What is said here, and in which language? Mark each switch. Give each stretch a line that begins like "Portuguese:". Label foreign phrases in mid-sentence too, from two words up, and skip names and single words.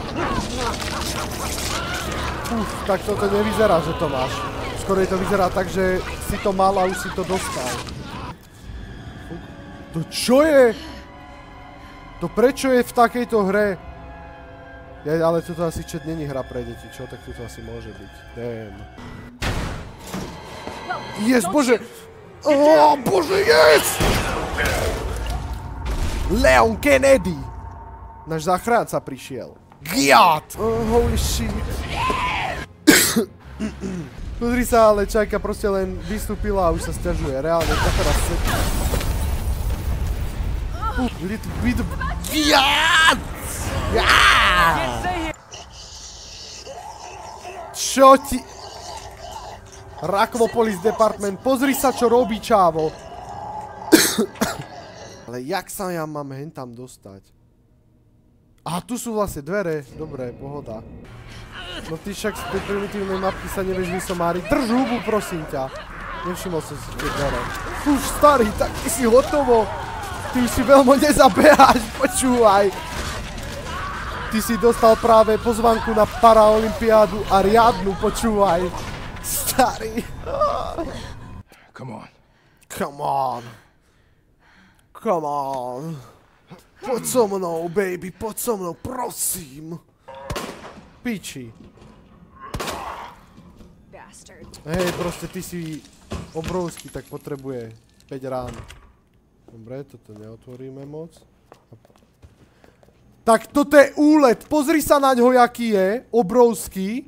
Slovak: Tak toto nevyzerá, že to máš. Skôr to vyzerá tak, že si to mal a už si to dostal. To čo je? To prečo je v takejto hre? Ale toto asi čet není hra pre deti, čo? Tak toto asi môže byť.
English: Damn. Yes,
Slovak: bože!
English: Oh, bože, yes! Leon Kennedy!
Slovak: Náš záchranca prišiel.
English: God! Oh, holy shit.
Slovak: Pozri sa, ale Čajka proste len vystúpila a už sa sťažuje. Reálne, to teraz se...
English: Little bit of... God!
Slovak: Čo ti... Rakovo Police Department, pozri sa, čo robí, čávo. Ale jak sa ja mám hentam dostať? Aha, tu sú vlastne dvere. Dobre, pohoda. No ty však z tej primitívnej mapky sa nevieš vysomáriť. Drž hubu, prosím ťa. Nevšimol som si tie dvere. Už starý, tak ty si hotovo. Ty už si veľmi nezabeháš, počúvaj. Ty si dostal práve pozvanku na Paraolympiádu a riadnu, počúvaj. Starý.
English: Come on. Come on. Come on.
Slovak: Poď so mnou, baby, poď so mnou, prosím. Piči. Hej, proste ty si obrovský, tak potrebuje 5 rán. Dobre, toto neotvoríme moc. Tak toto je úlet, pozri sa na ňo, jaký je, obrovský.